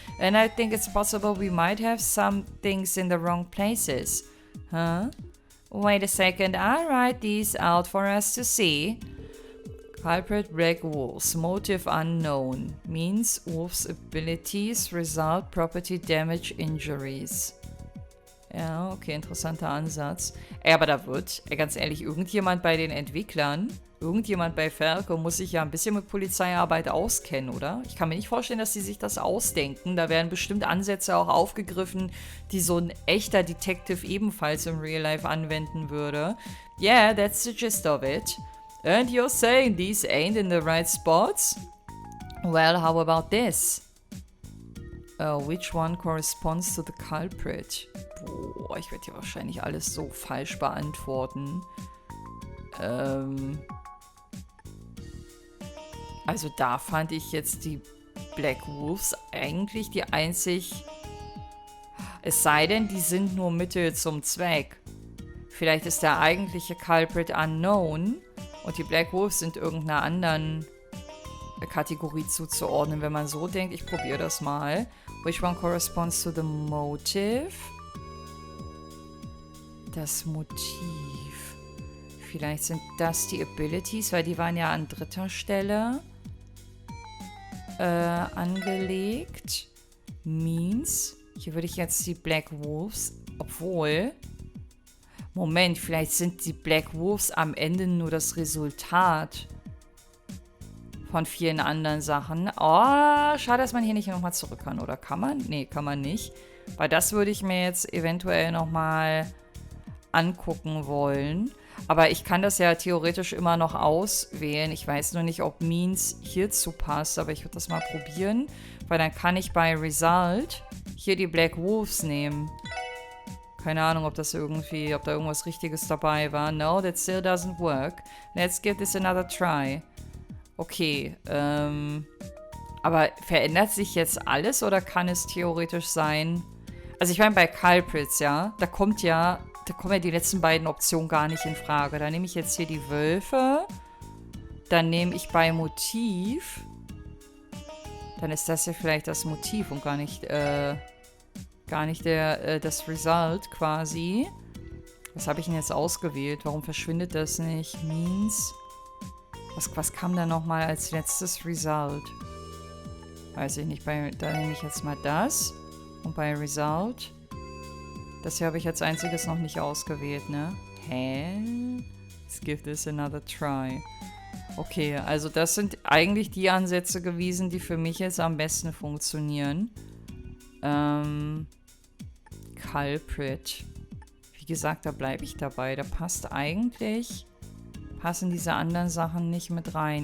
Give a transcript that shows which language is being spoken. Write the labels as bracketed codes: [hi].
[en] And I think it's possible we might have some things in the wrong places. Huh? Wait a second, I'll write these out for us to see. Culprit Black Wolves, motive unknown, means Wolves' abilities, result property damage injuries. [de] Ja, okay, interessanter Ansatz. Aber da wird, ganz ehrlich, irgendjemand bei den Entwicklern, irgendjemand bei Falcom muss sich ja ein bisschen mit Polizeiarbeit auskennen, oder? Ich kann mir nicht vorstellen, dass sie sich das ausdenken. Da werden bestimmt Ansätze auch aufgegriffen, die so ein echter Detective ebenfalls im Real Life anwenden würde. [en] Yeah, that's the gist of it. And you're saying these ain't in the right spots? Well, how about this? Which one corresponds to the culprit? [de] Boah, ich werde hier wahrscheinlich alles so falsch beantworten. Also da fand ich jetzt die Black Wolves eigentlich die einzig... Es sei denn, die sind nur Mittel zum Zweck. Vielleicht ist der eigentliche Culprit unknown und die Black Wolves sind irgendeiner anderen Kategorie zuzuordnen, wenn man so denkt. Ich probiere das mal. [en] Which one corresponds to the motive? [de] Das Motiv. Vielleicht sind das die Abilities, weil die waren ja an 3. Stelle angelegt. Means. Hier würde ich jetzt die Black Wolves, obwohl... Moment, vielleicht sind die Black Wolves am Ende nur das Resultat von vielen anderen Sachen. Oh, schade, dass man hier nicht nochmal zurück kann. Oder kann man? Nee, kann man nicht. Weil das würde ich mir jetzt eventuell nochmal angucken wollen. Aber ich kann das ja theoretisch immer noch auswählen. Ich weiß nur nicht, ob Means hierzu passt. Aber ich würde das mal probieren. Weil dann kann ich bei Result hier die Black Wolves nehmen. Keine Ahnung, ob da irgendwas Richtiges dabei war. [en] No, that still doesn't work. Let's give this another try. [de] Okay, aber verändert sich jetzt alles oder kann es theoretisch sein? Also ich meine bei Culprits, ja, da kommen ja die letzten beiden Optionen gar nicht in Frage. Da nehme ich jetzt hier die Wölfe. Dann nehme ich bei Motiv. Dann ist das ja vielleicht das Motiv und gar nicht das Result quasi. Was habe ich denn jetzt ausgewählt? Warum verschwindet das nicht? Means. Was kam da nochmal als letztes Result? Weiß ich nicht. Da nehme ich jetzt mal das. Und bei Result... Das hier habe ich als einziges noch nicht ausgewählt, ne? Hä? [en] Let's give this another try. [de] Okay, also das sind eigentlich die Ansätze gewesen, die für mich jetzt am besten funktionieren. [en] Culprit. [de] Wie gesagt, da bleibe ich dabei. Da passen diese anderen Sachen nicht mit rein.